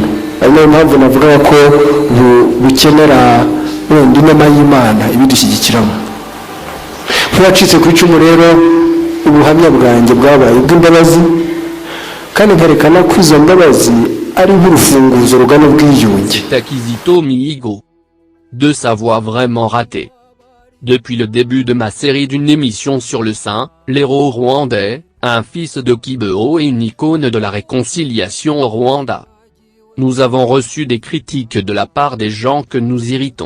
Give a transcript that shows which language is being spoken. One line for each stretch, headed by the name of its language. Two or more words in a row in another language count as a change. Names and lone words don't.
Kinyarwanda: Ari nayo mpamvu navuga ko bukenera wenda inama y'Imana ibidushyigikiramo. Nk'uwacitse ku icumu rero, ubuhamya bwanjye bwabaye ubw'imbabazi, kandi nkerekana ko izo mbabazi ari nk'urufunguzo rugana ubwiyunge. Kizito Mihigo.
French: De sa voix vraiment ratée. Depuis le début de ma série d'une émission sur le saint, l'héros rwandais, un fils de Kibeho et une icône de la réconciliation au Rwanda. Nous avons reçu des critiques de la part des gens que nous irritons.